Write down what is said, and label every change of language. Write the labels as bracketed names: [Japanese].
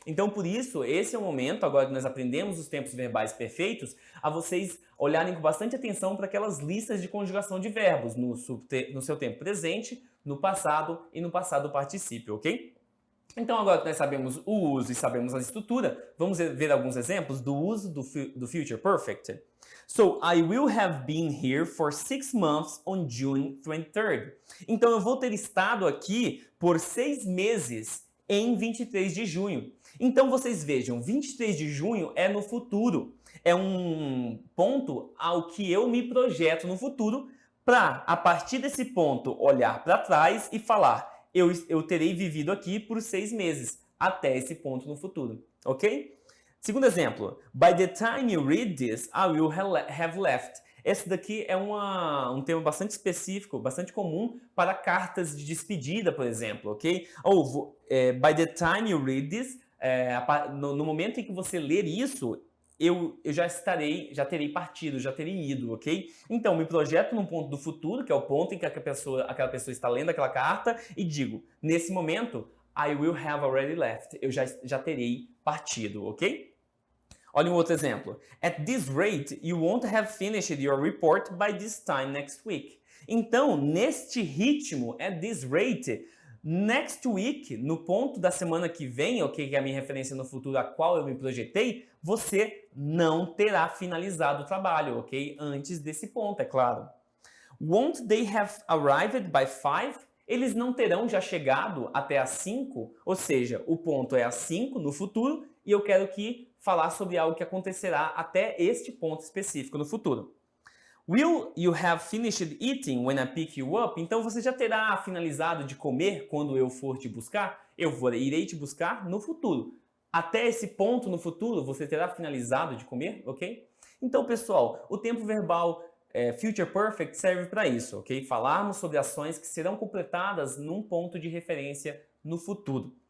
[Portuguese] Então, por isso, esse é o momento, agora que nós aprendemos os tempos verbais perfeitos, a vocês olharem com bastante atenção para aquelas listas de conjugação de verbos no seu tempo presente, no passado e no passado particípio, ok? Então, agora que nós sabemos o uso e sabemos a estrutura, vamos ver alguns exemplos do uso do future perfect. [English] So, I will have been here for 6 months on June 23rd. [Portuguese] Então, eu vou ter estado aqui por 6 meses em 23 de junho. Então, vocês vejam, 23 de junho é no futuro. É um ponto ao que eu me projeto no futuro para, a partir desse ponto, olhar para trás e falar eu terei vivido aqui por 6 meses, até esse ponto no futuro, ok? Segundo exemplo, [English] by the time you read this, I will have left. [Portuguese] Esse daqui é um tema bastante específico, bastante comum para cartas de despedida, por exemplo, ok? Ou, [English] by the time you read this, [Portuguese] no momento em que você ler isso, eu já terei partido, já terei ido, ok? Então, me projeto num ponto do futuro, que é o ponto em que aquela pessoa está lendo aquela carta, e digo, nesse momento, [English] I will have already left. [Portuguese] Eu já terei partido, ok? Olha um outro exemplo. [English] At this rate, you won't have finished your report by this time next week. [Portuguese] Então, neste ritmo, [English] at this rate, next week, [Portuguese] no ponto da semana que vem, ok, que é a minha referência no futuro a qual eu me projetei, você não terá finalizado o trabalho, ok? Antes desse ponto, é claro. [English] Won't they have arrived by 5? [Portuguese] Eles não terão já chegado até às 5? Ou seja, o ponto é às 5 no futuro e eu quero falar sobre algo que acontecerá até este ponto específico no futuro. [English] Will you have finished eating when I pick you up? [Portuguese] Então você já terá finalizado de comer quando eu for te buscar? Irei te buscar no futuro. Até esse ponto no futuro você terá finalizado de comer, ok? Então, pessoal, o tempo verbal Future Perfect serve para isso, ok? Falarmos sobre ações que serão completadas num ponto de referência no futuro.